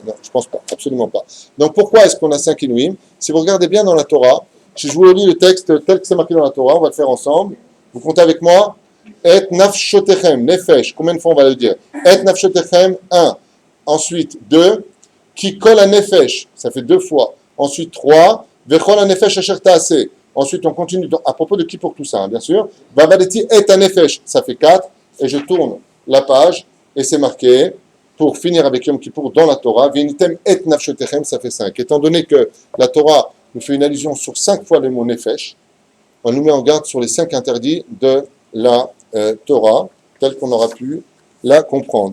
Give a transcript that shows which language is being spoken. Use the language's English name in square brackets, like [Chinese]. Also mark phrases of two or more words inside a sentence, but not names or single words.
[French] Non, je pense pas, absolument pas. Donc pourquoi est-ce qu'on a 5 Inouïm? Si vous regardez bien dans la Torah, si je vous lis le texte tel que c'est marqué dans la Torah, on va le faire ensemble. Vous comptez avec moi? [Hebrew] את נפשותיכם, [French] nefesh. Combien de fois on va le dire? [Hebrew] את נפשותיכם, [French] 1. Ensuite, 2. Qui colle à nefesh, ça fait 2 fois. Ensuite, 3. [Hebrew] וכל הנפש אשר תעשה. [French] Ensuite, on continue à propos de qui pour tout ça, hein, bien sûr. [Hebrew] והאבדתי את הנפש, [French] ça fait 4. Et je tourne la page et c'est marqué, pour finir avec Yom Kippour dans la Torah, [Hebrew] ועניתם את נפשותיכם, [French] ça fait 5. Étant donné que la Torah nous fait une allusion sur 5 fois le mot nefesh, on nous met en garde sur les 5 interdits de la Torah, telle qu'on aura pu la comprendre.